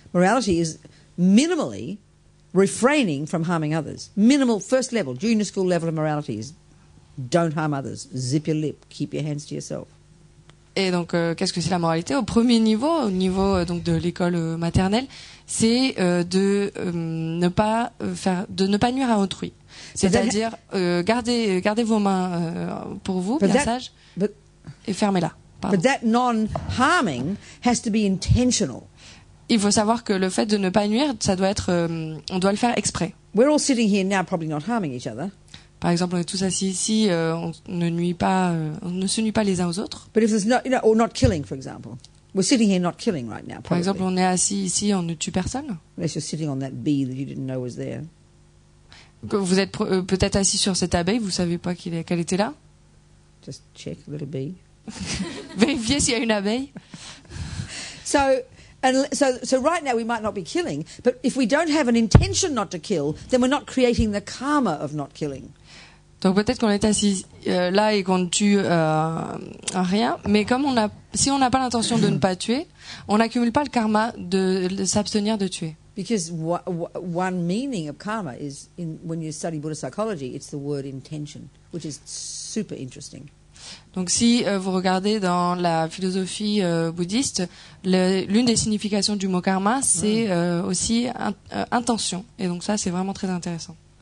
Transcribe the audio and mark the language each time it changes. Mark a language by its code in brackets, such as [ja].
[en] Morality is minimally refraining from harming others. Minimal, first level, junior school level of morality is don't harm others, zip your lip, keep your hands to yourself. [fr] Et donc, qu'est-ce que c'est la moralité? Au premier niveau, au niveau donc de l'école maternelle, c'est de ne pas nuire à autrui. C'est-à-dire gardez vos mains pour vous, bien sages, et fermez-la. [en] But that non-harming has to be intentional. [fr] Il faut savoir que le fait de ne pas nuire, ça doit être, on doit le faire exprès. [en] We're all sitting here now, probably not harming each other. [fr] Par exemple, on est tous assis ici, on ne se nuit pas les uns aux autres. [en] But if there's no, or not killing, for example, we're sitting here not killing right now. Probably. [fr] Par exemple, on est assis ici, on ne tue personne. [en] Unless you're sitting on that bee that you didn't know was there. [fr] Vous êtes peut-être assis sur cette abeille, vous savez pas qu'elle était là. [en] Just check, little bee. [fr] Vérifiez s'il y a une abeille. [en] So right now we might not be killing, but if we don't have an intention not to kill, then we're not creating the karma of not killing. [fr] Donc peut-être qu'on est assis là et qu'on ne tue rien, mais si on n'a pas l'intention de ne pas tuer, on n'accumule pas le karma de s'abstenir de tuer. [en] Because one meaning of karma is, when you study Buddhist psychology, it's the word intention, which is super interesting. [fr] Donc si vous regardez dans la philosophie bouddhiste, l'une des significations du mot karma, c'est aussi intention. Et donc ça, c'est vraiment très intéressant.